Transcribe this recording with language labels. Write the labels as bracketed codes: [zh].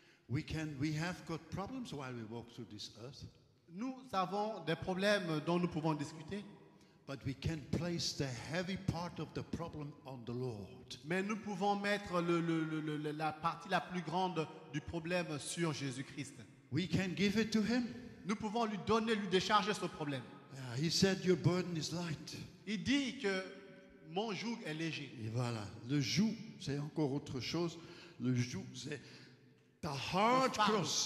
[en] We have got problems while we walk through this earth. [fr] Nous avons des problèmes dont nous pouvons discuter. [en] But we can place the heavy part of the problem on the Lord. [fr] Mais nous pouvons mettre la partie la plus grande du problème sur Jésus-Christ. [en] We can give it to him. [fr] Nous pouvons lui donner, lui décharger ce problème. [en] He said, your burden is light. [fr] Il dit que mon joug est léger. Et voilà, le joug, c'est encore autre chose. Le joug, c'est [en] the hard cross.